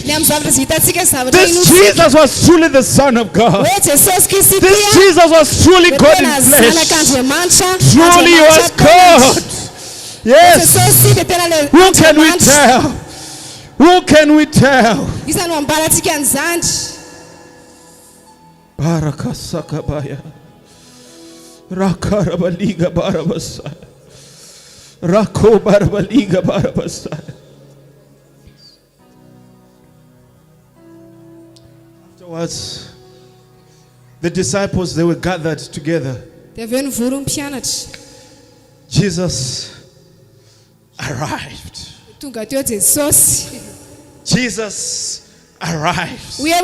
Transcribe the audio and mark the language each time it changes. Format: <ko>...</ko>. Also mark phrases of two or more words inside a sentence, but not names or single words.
<en>This Jesus was truly the Son of God. This Jesus was truly God in flesh. Truly he was God. Yes. Who can we tell? Who can we tell? Barakasakabaya. Rakarabaliga barabasa. Rako barabaliga barabasa. Afterwards, the disciples, they were gathered together. Jesus arrived. Jesus arrived.</en>